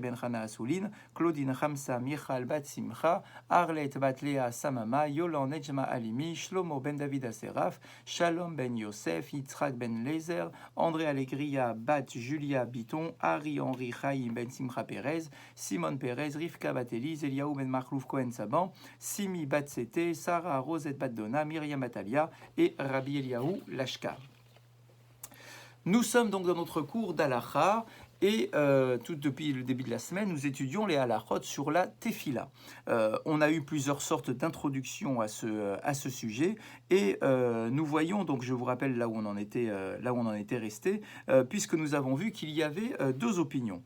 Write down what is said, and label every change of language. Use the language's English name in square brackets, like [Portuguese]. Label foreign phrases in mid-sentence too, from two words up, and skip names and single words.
[French] ben Chana Asoulin, Claudine Hamsa Michal bat Simcha, Arlet bat Léa Samama, Yolan Nejma Alimi, Shlomo ben David Aseraf, Shalom ben Yosef, Yitzhak ben Lezer, André Allegria bat Julia Biton, Ari Henri Chaim ben Simcha Perez, Simon Perez, Rivka bat Elise, Eliaou ben Marlouf Cohen Saban, Simi bat Sete, Sarah Rosette bat Donna, Myriam Atalia et Rabbi Eliaou Lashka. Nous sommes donc dans notre cours d'Alacha et tout depuis le début de la semaine, nous étudions les halachot sur la tefila. On a eu plusieurs sortes d'introductions à ce sujet et nous voyons, donc je vous rappelle là où on en était resté, puisque nous avons vu qu'il y avait deux opinions.